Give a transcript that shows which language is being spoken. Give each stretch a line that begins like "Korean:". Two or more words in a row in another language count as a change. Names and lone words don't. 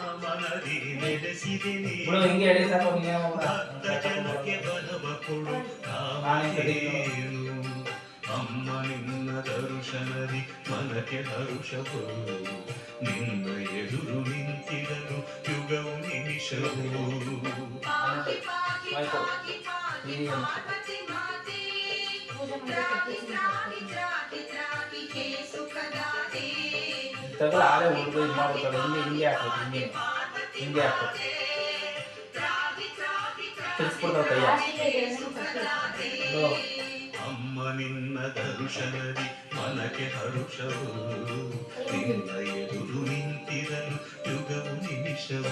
Kannada: ಬಿಡು ಹಿಂಗೆ ಹೇಳಿ ಸಾಕು ನೀನೇ ಅಮ್ಮ ನಿನ್ನ ದರುಶನದಿ ಮನಕ್ಕೆ ಹರುಷವು ನಿನ್ನ ಎದುರು ನಿಂತಿರಲು ಯುಗವು ನಿಮಿಷವು
Sanskrit: पाहि पाहि पाहि पाहि पार्वती माते
Kannada: ಪೂಜೆ
Sanskrit: त्राहि
Kannada: ಮಾಡಿ
Sanskrit: त्राहि त्राहि त्राहि हे सुखदाते
Kannada: ತಗೋ ಆಳೆ ಹುಡುಗ ಇದು ಮಾಡ್ಬಿಡ್ತಾರೆ ಹಿಂಗೆ ಹಾಕೋದು ಹಿಂಗೆ ಹಾಕೋದು
Sanskrit: त्राहि त्राहि
Kannada: ತಿರ್ಸ್ಬಿಡ್ತಾವ ಕೈಯ ಲಾಸ್ಟಿಗೆ ಇದನ್ನು ಕಟ್ಟಿ ಬಿಡು. ಅಮ್ಮ ನಿನ್ನ ದರುಶನದಿ ಮನಕ್ಕೆ ಹರುಷವು ನಿನ್ನ ಎದುರು ನಿಂತಿರಲು ಯುಗವು ನಿಮಿಷವು